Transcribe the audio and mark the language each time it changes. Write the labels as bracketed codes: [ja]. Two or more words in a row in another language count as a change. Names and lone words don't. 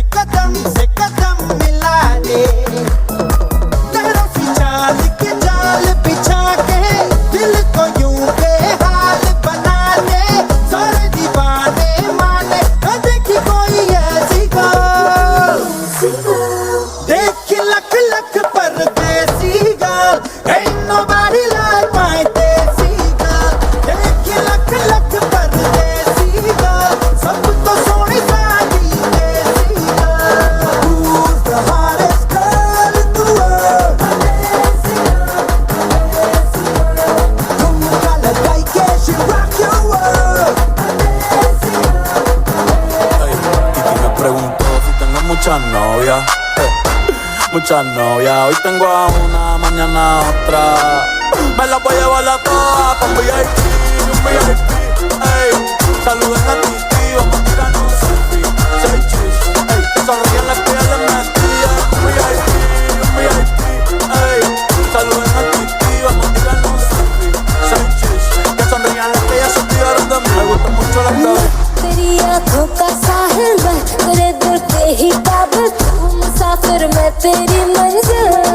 [hi] कदम से कदम मिला दे तेरा सी चाल के जाल बिछा के दिल को यूं बेहाल बना दे सारे दीवाने माने न देखी कोई ऐसी girl देखी लख लख परदेसी [en] girl ain't nobody like my [hi] देसी girl देखी लख लख परदेसी girl सब तो सोनी सादी देसी girl [en] who's the hottest girl in the world [hi] झुमका लगाई के [en] she rock your world [es] Y me preguntó si tengo muchas novias. Muchas novias, hoy tengo a una, mañana a otra. Me las voy a llevar a todas con VIP, un VIP. Ey, saluden a Titi, vamos a tirar un selfie. 6 chis, ey, que sonríen las pieles metidas. Un VIP, ey, saluden a Titi, vamos a tirar un selfie. 6 chis, que sonrían las que ya se olvidaron de mí. Me gusta mucho la cabeza. [hi] तेरी आँखों का साहिल मैं तेरे दिल के ही काबिल तू मुसाफिर मैं तेरी मंजिल